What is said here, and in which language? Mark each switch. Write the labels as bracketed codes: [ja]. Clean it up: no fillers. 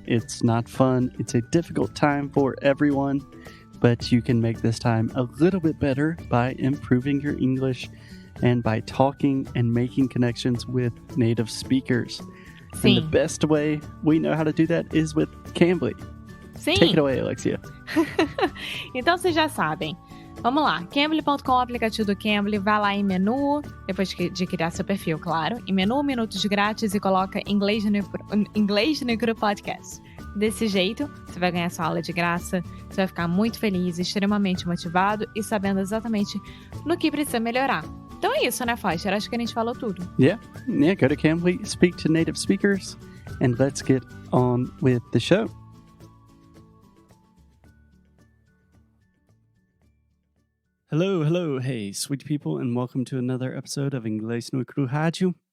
[en] It's not fun. It's a difficult time for everyone, but you can make this time a little bit better by improving your English and by talking and making connections with native speakers. And the [pt] Sim, [en] best way we know how to do that is with Cambly. [pt] sim. [en] Take it away, Alexia. [pt] Então vocês já sabem. Vamos lá, Cambly.com, aplicativo do Cambly, vai lá em menu, depois de criar seu perfil, claro, em menu, minutos grátis e coloca Inglês no Cru Podcast. Desse jeito, você vai ganhar sua aula de graça, você vai ficar muito feliz, extremamente motivado e sabendo exatamente no que precisa melhorar. Então é isso, né, Foster? Acho que a gente falou tudo. [en] Yeah, go to Cambly, speak to native speakers, and let's get on with the show. Hello, hey, sweet people, and welcome to another episode of Inglês no Rádio.